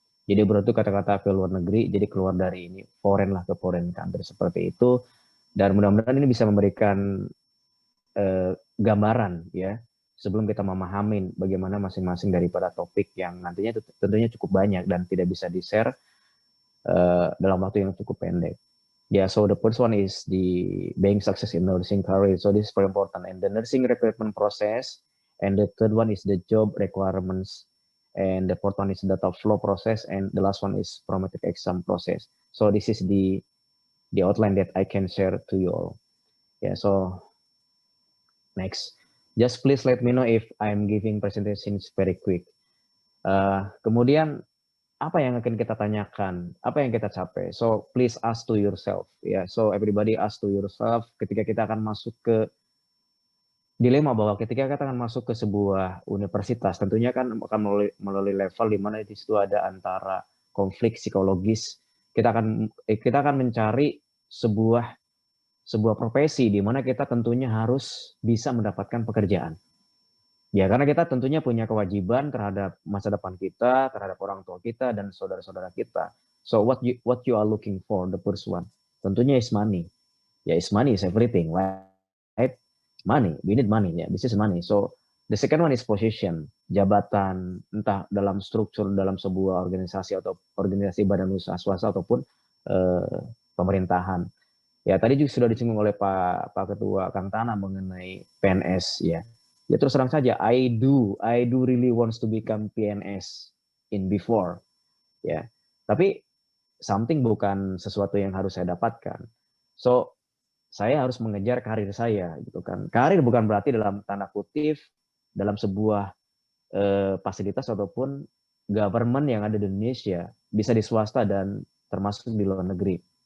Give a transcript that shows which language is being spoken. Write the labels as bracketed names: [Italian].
[Indonesian] Jadi abroad itu kata-kata ke luar negeri, jadi keluar dari ini, foreign lah ke foreign country, seperti itu. Dan mudah-mudahan ini bisa memberikan gambaran ya, sebelum kita memahamin bagaimana masing-masing daripada topik yang nantinya tentunya cukup banyak dan tidak bisa di-share dalam waktu yang cukup pendek. [English] Yeah, so the first one is the being success in nursing career. So this is very important. And the nursing recruitment process. And the third one is the job requirements. And the fourth one is the data flow process. And the last one is formative exam process. So this is the outline that I can share to you all. Yeah, so next. Just please let me know if I'm giving presentations very quick. [Indonesian] Kemudian apa yang akan kita tanyakan, apa yang kita capai. [English] So please ask to yourself, ya. So everybody ask to yourself. [Indonesian] Ketika kita akan masuk ke dilema bahwa ketika kita akan masuk ke sebuah universitas, tentunya kan akan melalui level di mana di situ ada antara konflik psikologis. Kita akan mencari sebuah profesi di mana kita tentunya harus bisa mendapatkan pekerjaan. Ya, karena kita tentunya punya kewajiban terhadap masa depan kita, terhadap orang tua kita dan saudara-saudara kita. [English] So what you are looking for, the first one, tentunya is money. Ya, is money is everything, right? Money, we need money. Ya, this is money. So the second one is position, [Indonesian] jabatan, entah dalam struktur dalam sebuah organisasi atau organisasi badan usaha swasta ataupun pemerintahan. Ya, tadi juga sudah disinggung oleh Pak Ketua Kang Tana mengenai PNS ya. Ya terus terang saja, [English] I do really wants to become PNS in before, ya. [Indonesian] Tapi something bukan sesuatu yang harus saya dapatkan. So saya harus mengejar karir saya, gitu kan. Karir bukan berarti dalam tanda kutip dalam sebuah fasilitas ataupun government yang ada di Indonesia, bisa di swasta dan termasuk di luar negeri.